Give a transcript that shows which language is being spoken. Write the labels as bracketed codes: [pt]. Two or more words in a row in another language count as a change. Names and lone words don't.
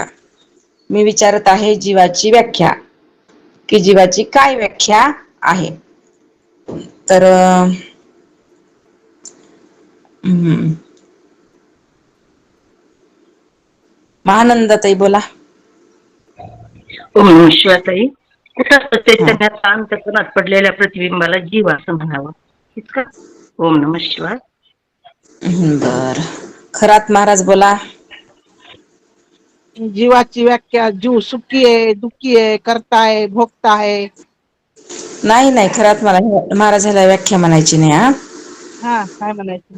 [mr] मी विचारत आहे जीवाची व्याख्या, की जीवाची काय व्याख्या आहे? तर महानंदाताई बोला. [sa] ओम नमः शिवाय [mr] ताई. कुठं हा चैतन्यात अंतःकरणात पडलेल्या प्रतिबिंबाला जीव असं म्हणावं, इतकं. [sa] ओम नमः शिवाय. [mr] बर. खरात महाराज बोला. जीवाची व्याख्या, जीव सुखी आहे, दुःखी आहे, करता आहे, भोगता आहे. नाही नाही, खरात महाराजाला व्याख्या म्हणायची नाही हा. हा, काय म्हणायचं?